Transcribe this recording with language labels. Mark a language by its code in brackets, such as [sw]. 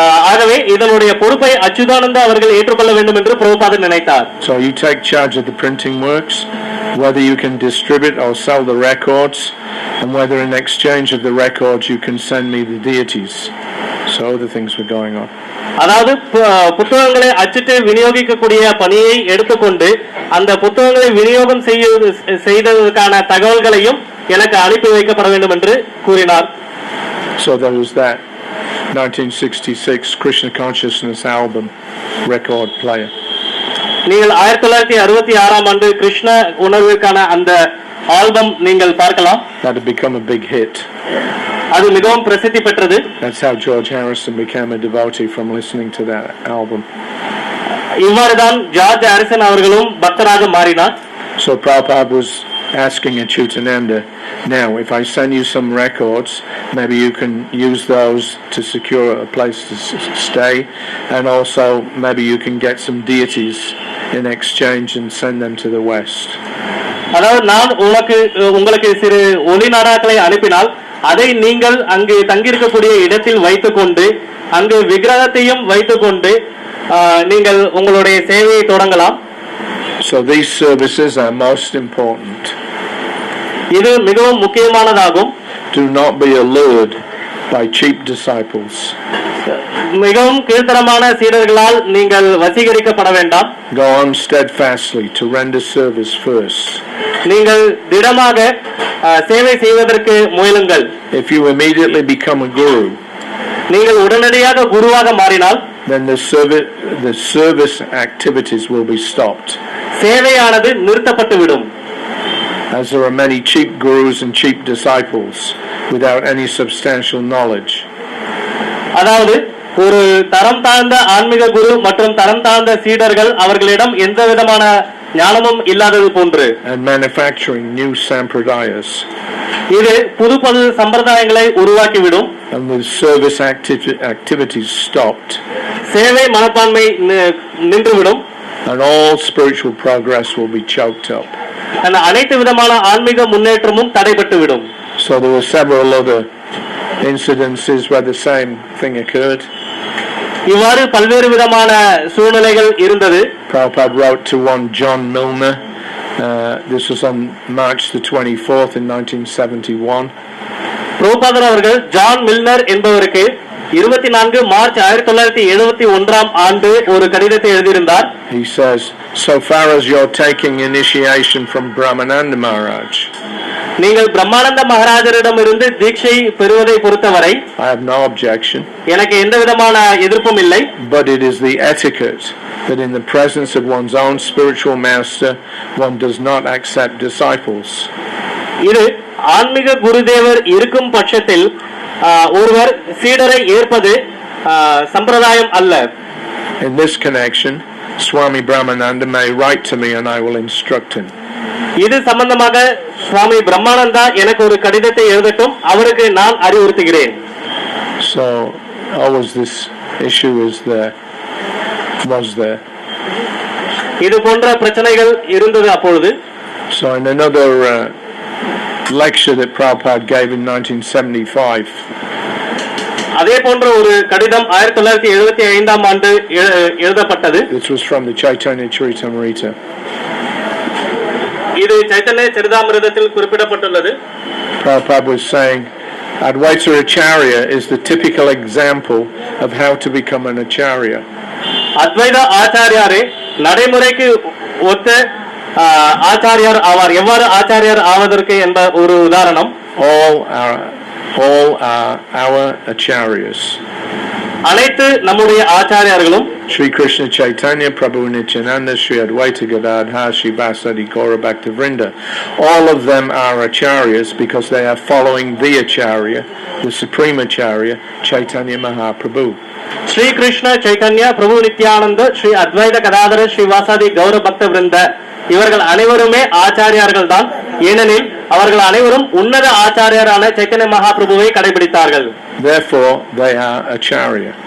[ta] ஆகவே இதனுடைய பொறுப்பை அச்சுதானந்தா அவர்கள் ஏற்றுக்கொள்ள வேண்டும் என்று பிரபுபாதர் நினைத்தார். [en] So you take charge of the printing works, whether you can distribute or sell the records, and whether in exchange of the records you can send me the deities. So other things were going on. [ta] அதாவது புத்தகங்களை அச்சிட்டு விநியோகிக்கக்கூடிய பணியை எடுத்துக்கொண்டு அந்த புத்தகங்களை விநியோகம் செய்ததற்கான தகவல்களையும் எனக்கு அனுப்பி வைக்கப்பட வேண்டும் என்று கூறினார். [en] So there was that 1966 Krishna Consciousness album record player. [ta] நீங்கள் 1966ஆம் ஆண்டு கிருஷ்ண உணர்வுக்கான அந்த ஆல்பம் நீங்கள் பார்க்கலாம். [en] That had become a big hit. [ta] அது மிகவும் பிரசித்தி பெற்றது. [en] That's how George Harrison became a devotee from listening to that album. [ta] இவ்வாறுதான் ஜார்ஜ் ஹாரிசன் அவர்களும் பக்தராக மாறினார். [en] So Prabhupada was asking Achyutananda, now if I send you some records, maybe you can use those to secure a place to stay, and also maybe you can get some deities in exchange and send them to the West. [ta] அதாவது நான் உங்களுக்கு சிறு ஒளி நாடாக்களை அனுப்பினால் அதை நீங்கள் அங்கு தங்கியிருக்கக்கூடிய இடத்தில் வைத்துக்கொண்டு அங்கு விக்கிரகத்தையும் வைத்துக்கொண்டு நீங்கள் உங்களுடைய சேவையை தொடங்கலாம். [en] So these services are most important. [ta] இது மிகவும் முக்கியமானதாகும். [en] Do not be allured by cheap disciples. [ta] மிகவும் கீழ்த்தரமான சீடர்களால் நீங்கள் வசீகரிக்கப்பட வேண்டாம். [en] Go on steadfastly to render service first. [ta] நீங்கள் திடமாக சேவை செய்வதற்கு முயலுங்கள். [en] If you immediately become a guru, [ta] நீங்கள் உடனடியாக குருவாக மாறினால் [en] then the service activities will be stopped. [ta] சேவையானது நிறுத்தப்பட்டுவிடும். [en] As there are many cheap gurus and cheap disciples without any substantial knowledge. [ta] அதாவது ஒரு தரம் தாழ்ந்த ஆன்மீக குரு மற்றும் தரம் தாழ்ந்த சீடர்கள் அவர்களிடம் எந்த விதமான ஞானமும் இல்லாதது போன்று. [en] And manufacturing new sampradayas. [ta] இது புது சம்பிரதாயங்களை உருவாக்கிவிடும். [en] And with service activities stopped. [ta] சேவை மனப்பான்மை நின்றுவிடும். [en] And all spiritual progress will be choked up. [ta] அந்த அனைத்து விதமான ஆன்மீக முன்னேற்றமும் தடைபட்டுவிடும். [en] So there were several other incidences where the same thing occurred. [ta] இவ்வாறு பல்வேறு விதமான சூழ்நிலைகள் இருந்தது. [en] Prabhupada wrote to one John Milner. This was on March the 24th in 1971. [ta] பிரபுபாதர் அவர்கள் ஜான் மில்னர் என்பவருக்கு 24 மார்ச் 1971ஆம் ஆண்டு ஒரு கடிதத்தை எழுதியிருந்தார். [en] He says, so far as you're taking initiation from Brahmananda Maharaj, [ta] நீங்கள் பிரம்மானந்த மகாராஜரிடமிருந்து தீட்சை பெறுவதை பொறுத்தவரை [en] I have no objection. [ta] எனக்கு எந்த விதமான எதிர்ப்பும் இல்லை. [en] But it is the etiquette that in the presence of one's own spiritual master one does not accept disciples. [ta] இது ஆன்மீக குருதேவர் இருக்கும் பட்சத்தில் ஒருவர் சீடரை ஏற்பது சம்பிரதாயம் அல்ல. [en] In this connection, Swami Brahmananda may write to me and I will instruct him. [ta] இது சம்பந்தமாக சுவாமி பிரம்மானந்தா எனக்கு ஒரு கடிதத்தை எழுதட்டும், அவருக்கு நான் அறிவுறுத்துகிறேன். [en] So always this issue was there. [ta] இது போன்ற பிரச்சனைகள் இருந்தது அப்பொழுது. [en] So in another lecture that Prabhupada gave in 1975, [ta] அதே போன்ற ஒரு கடிதம் 1975ஆம் ஆண்டு எழுதப்பட்டது. [en] This was from the Chaitanya Charitamrita. [ta] இது சைத்தன்ய சரிதாமிர்தத்தில் குறிப்பிடப்பட்டுள்ளது. [en] Prabhupada was saying Advaita Acharya is the typical example of how to become an Acharya. [ta] அத்வைத ஆச்சாரியாரே நடைமுறைக்கு ஒத்த ஆச்சாரியார் ஆவார். எவ்வாறு ஆச்சாரியார் ஆவதற்கு என்ற ஒரு உதாரணம். [en] All are our acharyas. [ta] அனைத்து நம்முடைய ஆச்சாரியார்களும் [en] Sri Krishna Chaitanya Prabhu Nityananda Sri Advaita Gadadhar Sri Vasadi Gaura Bhaktavrinda, all of them are acharyas because they are following the acharya, the supreme acharya, Chaitanya Mahaprabhu. [ta] Sri Krishna Chaitanya Prabhu Nityananda Sri Advaita Gadadhar Sri Vasadi Gaura Bhaktavrinda, இவர்கள் அனைவருமே ஆச்சாரியார்கள் தான். ஏனெனில் அவர்கள் அனைவரும் உன்னத ஆச்சாரியரான Chaitanya மகாபிரபுவை கடைபிடித்தார்கள். [en] Therefore they are acharya.